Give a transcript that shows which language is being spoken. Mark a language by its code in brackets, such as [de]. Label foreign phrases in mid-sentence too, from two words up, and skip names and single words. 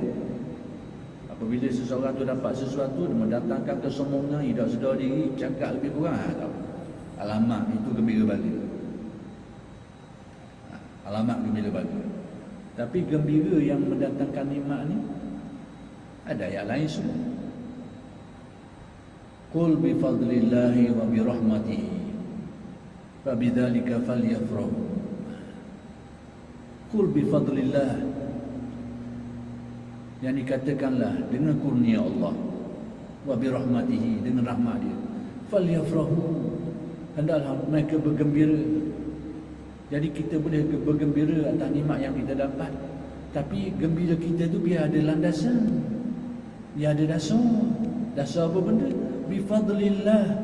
[ms] Apabila seseorang tu dapat sesuatu, dia mendatangkan kesombongan, tidak sedar diri, cakap lebih kurang, tahu. Alamak, itu gembira bala. Alamat gembira bahagia. Tapi gembira yang mendatangkan nikmat ni ada ayat lain semua. [ar] قل بفضل الله وبرحمته فبذلك فليفرحوا. قل بفضل الله, [ms] yang dikatakanlah dengan kurnia Allah, [ar] وبرحمته, [ms] dengan rahmat dia, falyafrahu, hendaklah mereka bergembira. Jadi kita boleh bergembira atas nikmat yang kita dapat, tapi gembira kita tu biar ada landasan, biar ada dasar. Dasar apa benda? Bifadlillah.